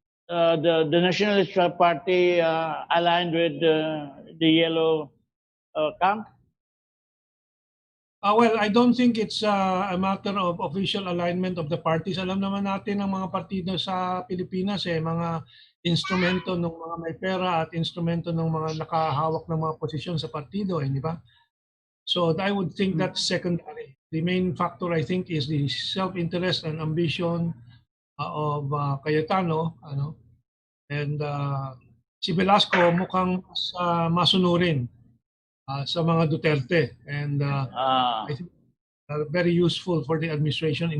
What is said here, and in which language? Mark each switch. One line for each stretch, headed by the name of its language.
English: The Nationalist Party aligned with the Yellow camp? Well, I don't think it's a matter of official alignment of the parties.
Filipino: Alam naman natin ang mga partido sa Pilipinas mga instrumento ng mga may pera at instrumento ng mga nakahawak ng mga posisyon sa partido, di ba?
English: So I would think that's secondary. The main factor, I think, is the self-interest and ambition of Cayetano, and
Filipino: si Velasco mukhang masunurin sa mga Duterte,
English: and I think very useful for the administration.